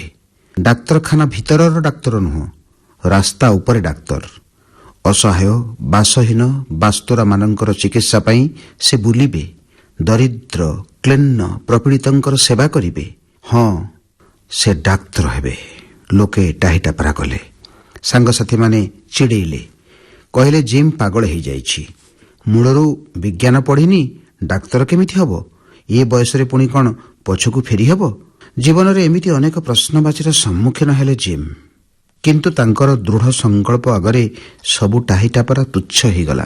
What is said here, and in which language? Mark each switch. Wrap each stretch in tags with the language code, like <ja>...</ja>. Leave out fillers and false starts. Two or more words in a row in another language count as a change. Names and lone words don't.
<or>ଡାକ୍ତରଖାନା ଭିତରର ଡାକ୍ତର ନୁହ, ରାସ୍ତା ଉପରେ ଡାକ୍ତର। ଅସହାୟ ବାସହୀନ ବାସ୍ତୁରା ମାନଙ୍କର ଚିକିତ୍ସା ପାଇଁ ସେ ବୁଲିବେ। ଦରିଦ୍ର କ୍ଳିନ୍ନ ପ୍ରପୀଡ଼ିତଙ୍କର ସେବା କରିବେ। ହଁ, ସେ ଡାକ୍ତର ହେବେ। ଲୋକେ ଟାହିଟା ପରା କଲେ। ସାଙ୍ଗସାଥୀ ମାନେ ଚିଡ଼େଇଲେ, କହଲେ ଜିମ ପାଗଳ ହୋ ଯାଇଛି। ମୂଳରୁ ବିଜ୍ଞାନ ପଢ଼ିନି, ଡାକ୍ତର କେମିତି ହବ? ଯେ ବୟସରେ ପୁଣି କଉଣ ପଛକୁ ଫେରି ହବ? ଜୀବନ ରେ ଏମିତି ଅନେକ ପ୍ରଶ୍ନବାଚୀର ସମ୍ମୁଖୀନ ହେଲେ ଜିମ। କିନ୍ତୁ ତାଙ୍କର ଦୃଢ଼ ସଂକଳ୍ପ ଆଗରେ ସବୁ ଟାହିଟାପରା ତୁଚ୍ଛ ହୋଗଲା।</or>